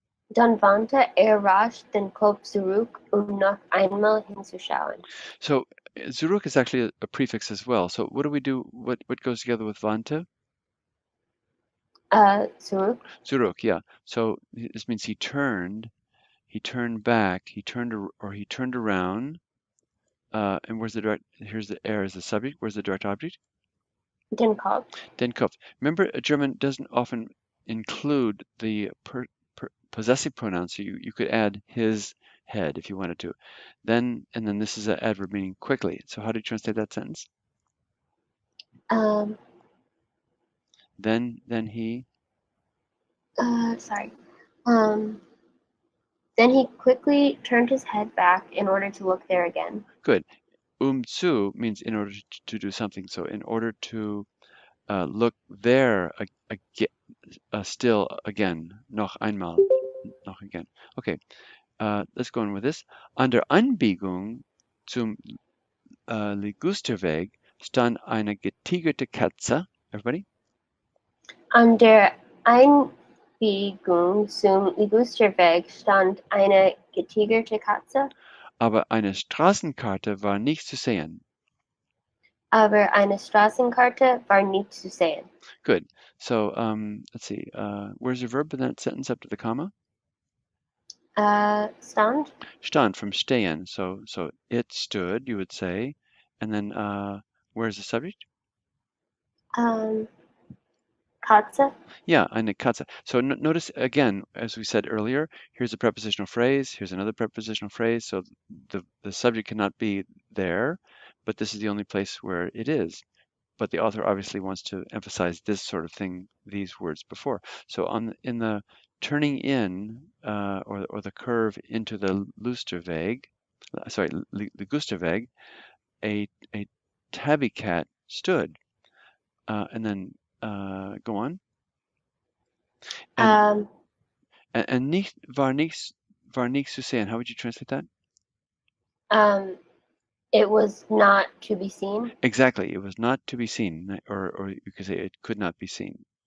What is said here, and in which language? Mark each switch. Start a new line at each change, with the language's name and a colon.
German: Dann wandte rasch den Kopf zurück, noch einmal hinzuschauen.
English: So zurück is actually a prefix as well. So what do we do? What goes together with wandte?
German: Zurück. Zurück, yeah.
English: So this means he turned back, he turned around, And where's the direct? Here's the er as the subject. Where's the direct object?
German: Den Kopf. Den Kopf.
English: Remember, German doesn't often include the possessive pronoun, so you could add his head if you wanted to. And then this is an adverb meaning quickly. So how do you translate that sentence? Um, Then he. sorry. Um, then he quickly turned his head back in order to look there again. Good. Zu means in order to do something. So in order to look there still again,
German: noch einmal,
English: noch again. Okay, let's go on with this.
German: An der Anbiegung zum Ligusterweg stand eine getigerte Katze.
English: Everybody?
German: An der Einbiegung zum Ligusterweg stand eine getigerte Katze, Aber eine Straßenkarte war nicht zu sehen. aber eine Straßenkarte war nicht zu sehen.
English: Good. So let's see. Where's the verb in that sentence after the comma?
German: Stand?
English: Stand from stehen. So it stood, you would say. And then where's the subject?
German: Katze? Yeah, eine Katze.
English: So notice again, as we said earlier, here's a prepositional phrase, here's another prepositional phrase. So the subject cannot be there, but this is the only place where it is. But the author obviously wants to emphasize this sort of thing, these words before. So in the turning in or the curve into the Lusterweg, sorry, Ligusterweg, a tabby cat stood. And then go on. Um, And
German: nicht war nichts zu sehen.
English: How would you translate that? it was not to be seen. Exactly. It was not to be seen, or you could say it could not be seen.